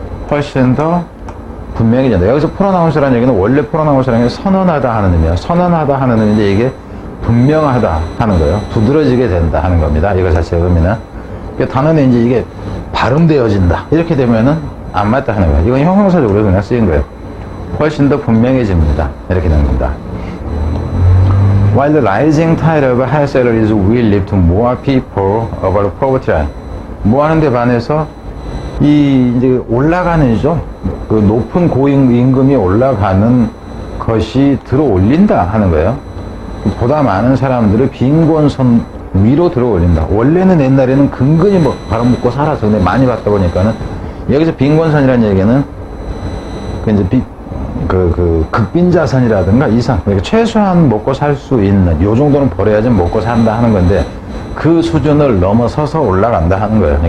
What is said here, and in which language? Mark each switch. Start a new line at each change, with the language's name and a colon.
Korean: 훨씬 더 분명해진다. 여기서 pronounced라는 얘기는 원래 pronounced라는 게 선언하다 하는 의미야. 선언하다 하는 의미인데 이게 분명하다 하는 거예요. 두드러지게 된다 하는 겁니다. 이거 자체의 의미는. 단어는 이제 이게 발음되어진다. 이렇게 되면은 안 맞다 하는 거예요. 이건 형용사적으로 그냥 쓰인 거예요. 훨씬 더 분명해집니다. 이렇게 되는 겁니다.
English: While the rising tide of high salaries will lift more people over poverty line.
Korean: 뭐 하는데 반해서 이제 올라가는죠. 그 높은 고임금이 올라가는 것이 들어 올린다 하는 거예요. 보다 많은 사람들을 빈곤선 위로 들어 올린다. 원래는 옛날에는 근근히 뭐 바로먹고 살아서 근데 많이 받다 보니까는 여기서 빈곤선이라는 얘기는 그 이제 극빈자선이라든가 이상, 그러니까 최소한 먹고 살 수 있는, 요 정도는 벌어야지 먹고 산다 하는 건데, 그 수준을 넘어서서 올라간다 하는 거예요.